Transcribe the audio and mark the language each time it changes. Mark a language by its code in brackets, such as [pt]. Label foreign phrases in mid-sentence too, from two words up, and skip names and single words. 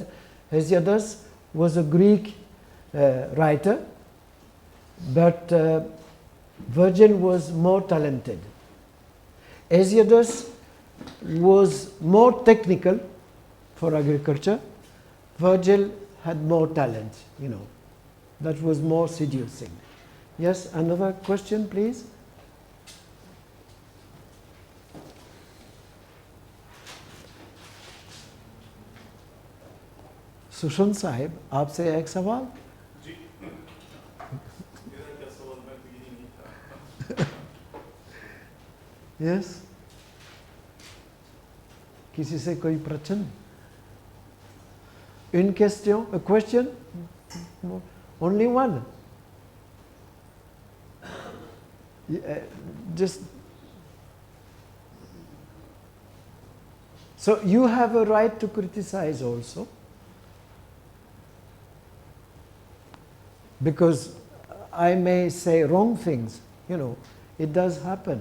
[en] Hesiodus was a Greek writer, but Virgile was more talented. Hesiodus was more technical for agriculture. Virgile had more talent, you know. That was more seducing. Yes, another question, please. [hi] सुशन साहिब, आपसे एक सवाल? जी, मेरा क्या सवाल, मैं तो यही नहीं था। Yes? किसी से कोई प्रश्न? [fr] Une question? [en] A question? Only one? Just... So you have a right to criticize also. Because I may say wrong things, you know, it does happen.